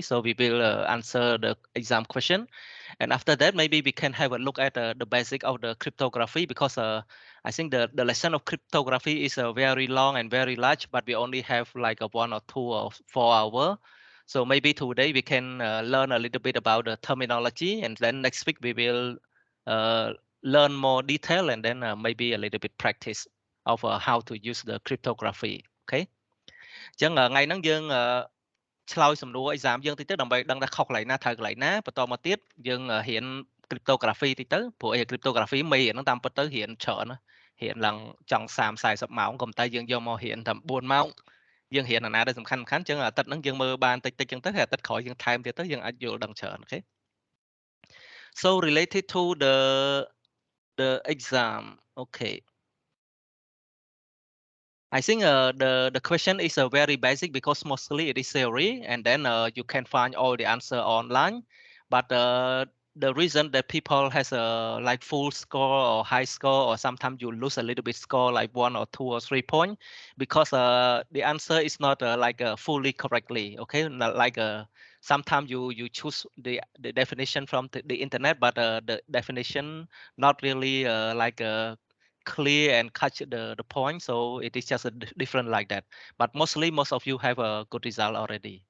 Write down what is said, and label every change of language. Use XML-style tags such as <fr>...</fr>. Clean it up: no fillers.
<en>So we will answer the exam question. And after that, maybe we can have a look at the basic of the cryptography because I think the lesson of cryptography is very long and very large, but we only have like a 1 or 2 or 4 hour. So maybe today we can learn a little bit about the terminology, and then next week we will uh, learn more detail, and then maybe a little bit practice of how to use the cryptography. Okay.</en> <km>អញ្ចឹងថ្ងៃហ្នឹងយើងឆ្លើយសំណួរ exam យើងតិចទៅដើម្បីដឹងថាខុសកន្លែងណាត្រូវកន្លែងណាបន្តមកទៀតយើងរៀន cryptography តិចទៅព្រោះអី cryptography មេរៀនហ្នឹងតាមពិតទៅរៀនច្រើនណារៀនឡើងចង់30 40ម៉ោងក៏ប៉ុន្តែយើងយកមករៀនតែ4ម៉ោង យើងរៀនអាណាដែលសំខាន់អញ្ចឹងអាទិត្យហ្នឹងយើងមើលបានតិចតិចអញ្ចឹងទៅហើយអាទិត្យក្រោយយើងថែមទៀតទៅយើងអាចយល់ដឹងច្រើនអូខេ</km> <en>so related to the exam okay I think the question is very basic because mostly it is theory, and then you can find all the answer online. But the reason that people has a like full score or high score, or sometimes you lose a little bit score like 1 or 2 or 3 points because the answer is not like fully correctly. Okay, not like sometimes you choose the definition from the internet, but the definition not really like clear and catch the point, so it is just a different like that, but mostly most of you have a good result already.</en>